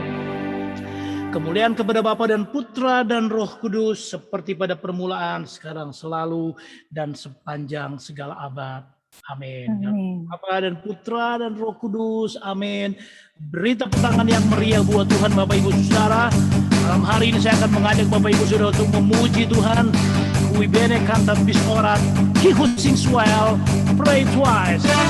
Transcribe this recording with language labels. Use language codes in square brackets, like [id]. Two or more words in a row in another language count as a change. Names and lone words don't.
[id] Kemuliaan kepada Bapa dan Putra dan Roh Kudus seperti pada permulaan, sekarang, selalu, dan sepanjang segala abad. Amin. Bapa dan Putra dan Roh Kudus. Amin. Beri tepuk tangan yang meriah buat Tuhan Bapak Ibu Saudara. Malam hari ini saya akan mengajak Bapak Ibu Saudara untuk memuji Tuhan. [la] Cui bene cantat bis orat, [en] he who sings well, pray twice.